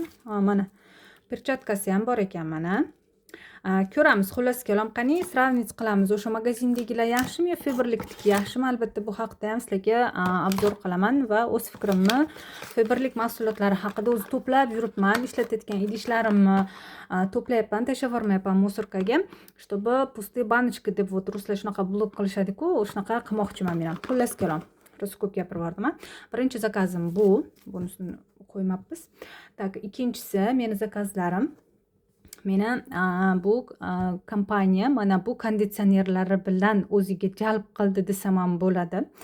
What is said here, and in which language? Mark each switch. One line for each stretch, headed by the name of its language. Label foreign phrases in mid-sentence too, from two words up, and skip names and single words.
Uzbek: Mana perchatkasi ham bor ekan mana. Ko'ramiz, xullas kalam, qani sravnit qilamiz. O'sha magazindagilar yaxshimi yo Faberlikniki yaxshimi? Albatta bu haqda ham sizlarga obzor qilaman va o'z fikrimni Faberlik mahsulotlari haqida o'zi to'plab yuribman. Ishlatayotgan idishlarimni to'playapman, tashlavermayapman musorkaga,
Russian: чтобы пустые баночки
Uzbek: deb ruslar shunaqa blok qilishadi-ku, shunaqa qilmoqchiman men ham. Xullas kalam, rosa ko'p gapirib Birinchi zakazim bu, bunisini qo'ymabmiz. Tak, ikkinchisi meni zakazlarim. Meni bu kompaniya mana bu konditsionerlari bilan o'ziga jalb qildi desam ham bo'ladi.